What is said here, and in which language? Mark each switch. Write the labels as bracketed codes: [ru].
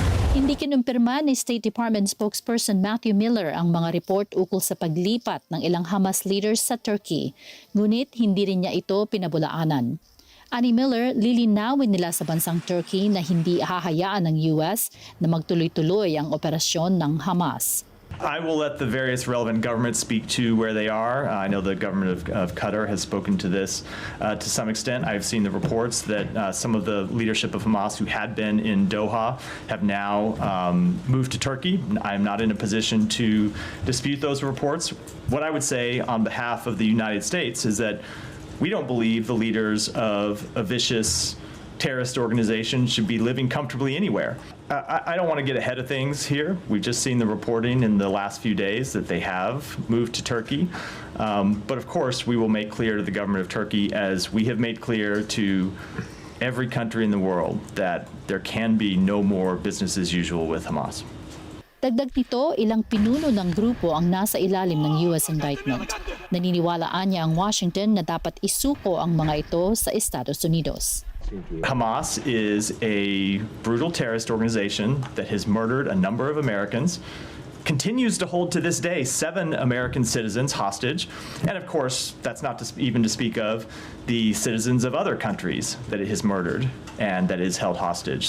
[tl] Hindi kinumpirma ni State Department spokesperson Matthew Miller ang mga report ukol sa paglipat ng ilang Hamas leaders sa Turkey. Ngunit hindi rin niya ito pinabulaanan. Ani Miller, lilinawin nila sa bansang Turkey na hindi hahayaan ng US na magtuloy-tuloy ang operasyon ng Hamas. [en] I will let the various relevant governments speak to where they are. I know the government of Qatar has spoken to this to some extent. I've seen the reports that some of the leadership of Hamas who had been in Doha have now moved to Turkey. I'm not in a position to dispute those reports. What I would say on behalf of the United States is that we don't believe the leaders of a vicious terrorist organization should be living comfortably anywhere. I don't want to get ahead of things here. We've just seen the reporting in the last few days that they have moved to Turkey. But of course, we will make clear to the government of Turkey, as we have made clear to every country in the world, that there can be no more business as usual with Hamas. [tl] Dagdag nito, ilang pinuno ng grupo ang nasa ilalim ng US indictment. Naniniwalaan niya ang Washington na dapat isuko ang mga ito sa Estados Unidos. [en] Hamas is a brutal terrorist organization that has murdered a number of Americans, continues to hold to this day 7 American citizens hostage, and of course, that's not even to speak of the citizens of other countries that it has murdered and that it has held hostage.